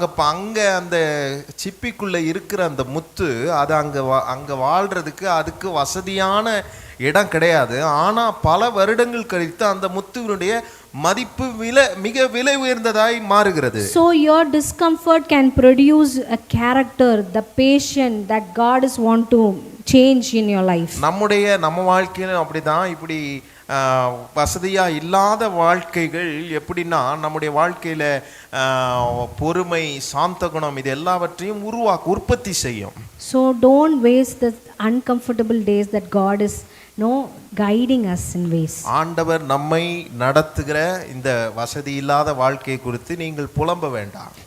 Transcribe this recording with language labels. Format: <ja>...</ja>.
<ta>அங்கே அந்த சிப்பிக்குள்ள இருக்கிற அந்த முத்து அது அங்கே வாழ்றதுக்கு அதுக்கு வசதியான இடம் கிடையாது. ஆனால் பல வருடங்கள் கழித்து அந்த முத்துவினுடைய மதிப்பு மிக விலை உயர்ந்ததாய் மாறுகிறது.</ta> <en>So your discomfort can produce a character, the patience that God is want to change in your life.</en> <ta>நம்ம வாழ்க்கையில அப்படிதான் இப்படி வசதியா இல்லாத வாழ்க்கைகள் எப்படின்னா நம்முடைய வாழ்க்கையில பொறுமை, சாந்த குணம் இது எல்லாவற்றையும் உற்பத்தி செய்யும்.</ta> <en>So don't waste the uncomfortable days that God is guiding us in ways.</en> <ta>ஆண்டவர் நம்மை நடத்துகிற இந்த வசதி இல்லாத வாழ்க்கையை குறித்து நீங்கள் புலம்ப வேண்டாம்.</ta>